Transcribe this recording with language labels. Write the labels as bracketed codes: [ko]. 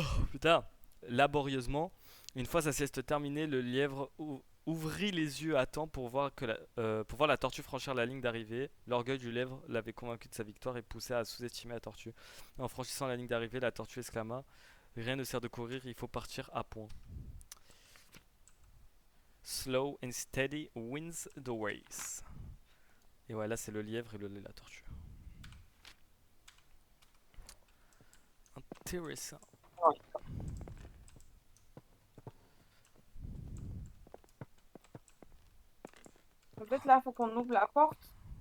[fr] Putain, laborieusement. Une fois sa sieste terminée, le lièvre ouvrit les yeux à temps pour voir la tortue franchir la ligne d'arrivée. L'orgueil du lièvre l'avait convaincu de sa victoire et poussait à sous-estimer la tortue. En franchissant la ligne d'arrivée, la tortue exclama: Rien ne sert de courir, il faut partir à point. [en] Slow and steady wins the race. [fr] Et ouais, là c'est le lièvre et la tortue. Intéressant. En fait, là, faut qu'on ouvre la porte.